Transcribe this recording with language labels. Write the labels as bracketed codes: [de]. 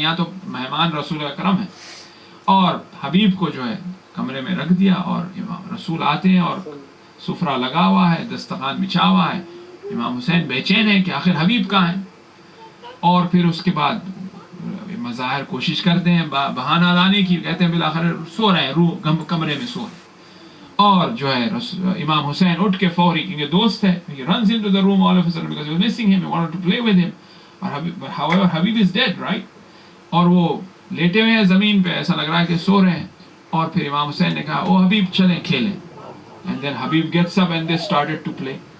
[ur] یہاں تو مہمان رسول اکرم ہے اور حبیب کو جو ہے کمرے میں رکھ دیا، اور امام رسول آتے ہیں اور سفرہ لگا ہوا ہے، دسترخوان بچھا ہوا ہے. امام حسین بے چین ہے کہ آخر حبیب کہاں ہیں. اور پھر اس کے بعد ظاہر کوشش کرتے ہیں بہانہ لانے کی, کہتے ہیں بالآخر سو رہے ہیں, کمرے میں سو رہے ہیں. اور جو ہے امام حسین اٹھ کے فوری, کیونکہ دوست ہے, [en] he runs into the room all of a sudden because he was missing him, he wanted to play with him. However, Habib is dead, right? [ur] اور وہ لیٹے ہوئے ہیں زمین پہ, ایسا لگ رہا ہے کہ سو رہے ہیں. اور پھر امام حسین نے کہا او حبیب چلیں کھیلیں. [en] And then Habib gets up and they started to play.